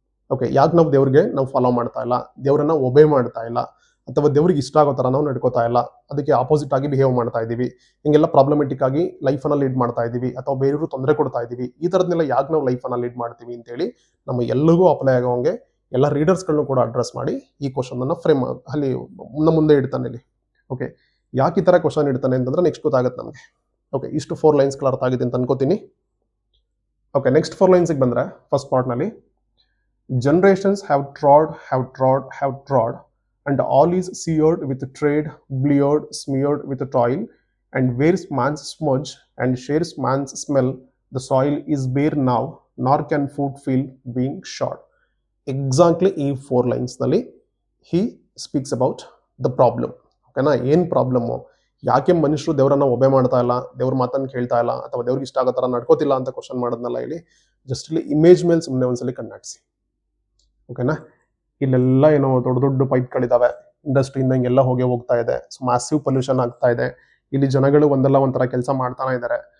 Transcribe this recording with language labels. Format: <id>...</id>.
<kn>Okay, ಯಾಕೆ ನಾವು ದೇವ್ರಿಗೆ ನಾವು ಫಾಲೋ ಮಾಡ್ತಾ ಇಲ್ಲ, ದೇವ್ರನ್ನ ಒಬೇ ಮಾಡ್ತಾ ಇಲ್ಲ, ಅಥವಾ ದೇವ್ರಿಗೆ ಇಷ್ಟ ಆಗೋ ತರ ನಾವು ನಡ್ಕೋತಾ ಇಲ್ಲ, ಅದಕ್ಕೆ ಆಪೋಸಿಟ್ ಆಗಿ ಬಿಹೇವ್ ಮಾಡ್ತಾ ಇದೀವಿ, ಹಿಂಗೆಲ್ಲ ಪ್ರಾಬ್ಲಮೆಟಿಕ್ ಆಗಿ ಲೈಫ್ ಅನ್ನ ಲೀಡ್ ಮಾಡ್ತಾ ಇದೀವಿ, ಅಥವಾ ಬೇರೆಯವರು ತೊಂದರೆ ಕೊಡ್ತಾ ಇದೀವಿ, ಈ ತರದ್ನೆಲ್ಲ ಯಾಕೆ ನಾವು ಲೈಫ್ ಅನ್ನ ಲೀಡ್ ಮಾಡ್ತೀವಿ ಅಂತೇಳಿ ನಮ್ಮ ಎಲ್ಲರಿಗೂ ಅಪ್ಲೈ ಆಗೋಂಗೆ ಎಲ್ಲ ರೀಡರ್ಸ್ಗಳನ್ನು ಕೂಡ ಅಡ್ರೆಸ್ ಮಾಡಿ ಈ ಕ್ವಶನ್ ಅನ್ನ ಫ್ರೇಮ್ ಅಲ್ಲಿ ಮುಂದೆ ಇಡ್ತಾನೆ ಇಲ್ಲಿ. ಓಕೆ, ಯಾಕೆ ಈ ತರ ಕ್ವಶನ್ ಇಡ್ತಾನೆ ಅಂತಂದ್ರೆ ನೆಕ್ಸ್ಟ್ ಗೊತ್ತಾಗುತ್ತೆ ನಮಗೆ. ಓಕೆ, ಇಷ್ಟು 4 ಲೈನ್ಸ್ ಅರ್ಥ ಆಗಿದೆ ಅಂತ ಅನ್ಕೋತೀನಿ.</kn> <en>Okay, next 4 lines ಬಂದ್ರೆ first part ನಲ್ಲಿ generations have trod, and all is seared with trade, bleared, smeared with toil, and wears man's smudge and shares man's smell. The soil is bare now, nor can food feel being short. Exactly</en> <kn>ಈ 4 lines ನಲ್ಲಿ</kn> <en>he speaks about the problem.</en> <kn>ಓಕೆನಾ, ಏನ್ problem, ಯಾಕೆ ಮನುಷ್ಯರು ದೇವರನ್ನ ಒಬೆ ಮಾಡ್ತಾ ಇಲ್ಲ, ದೇವ್ರ ಮಾತನ್ನ ಕೇಳ್ತಾ ಇಲ್ಲ, ಅಥವಾ ದೇವ್ರಿಗೆ ಇಷ್ಟ ಆಗೋ ತರ ನಡ್ಕೋತಿಲ್ಲ ಅಂತ ಕ್ವಶನ್ ಮಾಡೋದ್ನಲ್ಲ ಇಲ್ಲಿ ಜಸ್ಟ್ ಇಲ್ಲಿ ಇಮೇಜ್ ಮೇಲೆ ಸುಮ್ಮನೆ ಒಂದ್ಸಲಿ ಕಣ್ಣಾಡಿಸಿ. ಓಕೆನಾ, ಇಲ್ಲೆಲ್ಲ ಏನೋ ದೊಡ್ಡ ದೊಡ್ಡ ಪೈಪ್ಗಳಿದಾವೆ, ಇಂಡಸ್ಟ್ರಿಯಿಂದ ಹಿಂಗೆಲ್ಲ ಹೋಗ್ತಾ ಇದೆ, ಸೊ ಮ್ಯಾಸಿವ್ ಪೊಲ್ಯೂಷನ್ ಆಗ್ತಾ ಇದೆ, ಇಲ್ಲಿ ಜನಗಳು ಒಂದಲ್ಲ ಒಂಥರ ಕೆಲಸ ಮಾಡ್ತಾನೆ ಇದ್ದಾರೆ.</kn>